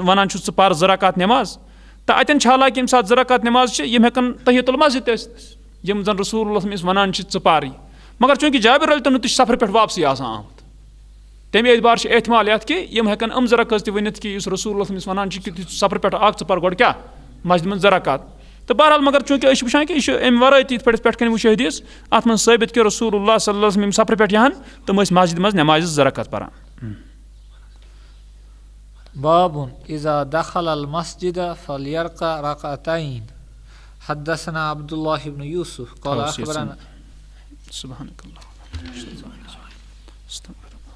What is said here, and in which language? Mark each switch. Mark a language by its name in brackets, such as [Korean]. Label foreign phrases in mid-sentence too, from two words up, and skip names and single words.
[Kashmiri] وَنان چھُ ژٕ پَر 2 رکات نٮ۪ماز تہٕ اَتٮ۪ن چھِ حالانکہِ ییٚمہِ ساتہٕ 2 رکات نٮ۪ماز چھِ یِم ہٮ۪کَن تحیت المسجد تہِ ٲسِتھ یِم زَن رسول اللہ أمِس وَنان چھِ ژٕ پَرٕے مگر چوٗنٛکہِ جابر تِہُنٛد تہِ چھُ سفرٕ پٮ۪ٹھ واپسٕے آسان آمُت تَمہِ اعتبار چھِ احتمال یَتھ کہِ یِم ہٮ۪کَن 2 رکٲژ تہِ ؤنِتھ کہِ یُس رسول اللہ أمِس وَنان چھِ کہِ سفرٕ پٮ۪ٹھ ژٕ پَر گۄڈٕ کیٛاہ مسجد منٛز 2 رکات تہٕ بہرحال مگر چوٗنٛکہِ أسۍ چھِ وٕچھان کہِ یہِ چھُ اَمہِ وَرٲے تہِ یِتھ پٲٹھۍ پٮ۪ٹھ کَنۍ وٕچھو حدیٖث اَتھ منٛز ثٲبِت کہِ رسول اللہ [Arabic] صلی اللہ علیہ وسلم [Kashmiri] یِم سفرٕ پٮ۪ٹھ یِہَن تِم ٲسۍ مسجد منٛز نٮ۪مازِ 2 رکات پَران [Arabic] باب إذا دخل المسجد فليركع ركعتين حدثنا عبد الله بن يوسف قال أخبرنا سبحانك اللهم